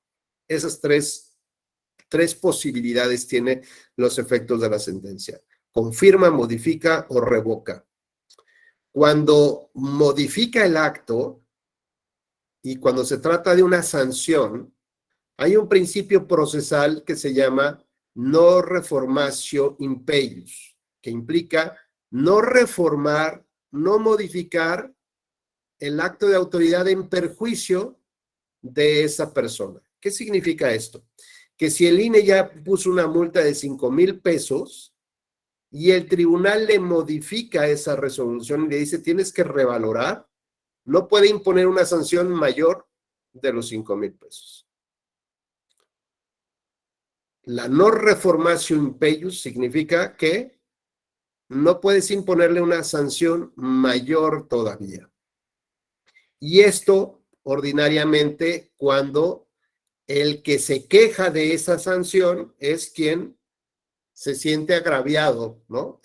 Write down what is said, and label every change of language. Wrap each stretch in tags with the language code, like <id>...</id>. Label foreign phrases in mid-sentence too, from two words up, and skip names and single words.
<es>Esas tres posibilidades tienen los efectos de la sentencia. Confirma, modifica o revoca. Cuando modifica el acto y cuando se trata de una sanción, hay un principio procesal que se llama</es> <la>no reformatio in peius,</la> <es>que implica no reformar, no modificar el acto de autoridad en perjuicio de esa persona. ¿Qué significa esto? Que si el INE ya puso una multa de 5,000 pesos y el tribunal le modifica esa resolución y le dice tienes que revalorar, no puede imponer una sanción mayor de los 5,000 pesos. La</es> <la>no reformatio in peius</la> <es>significa que no puedes imponerle una sanción mayor todavía. Y esto ordinariamente cuando el que se queja de esa sanción es quien se siente agraviado, ¿no?</es>